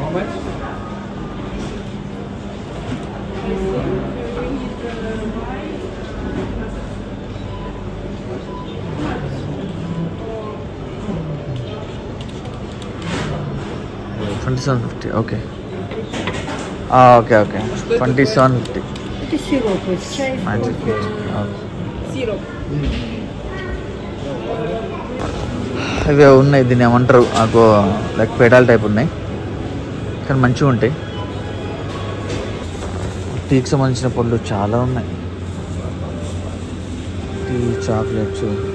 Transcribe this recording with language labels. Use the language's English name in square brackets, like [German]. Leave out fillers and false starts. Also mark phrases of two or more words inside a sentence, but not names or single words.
[English] $27.50. okay okay okay 27.50. [Russian] Это сироп из чая. Syrup. [Telugu] ఇవి ఉన్నాయి, దీన్ని ఏమంటారు [English] like pedal type [Telugu] ఉన్నాయి, కానీ మంచిగా ఉంటాయి. టీకి సంబంధించిన పళ్ళు చాలా ఉన్నాయి. [English] tea, chocolates.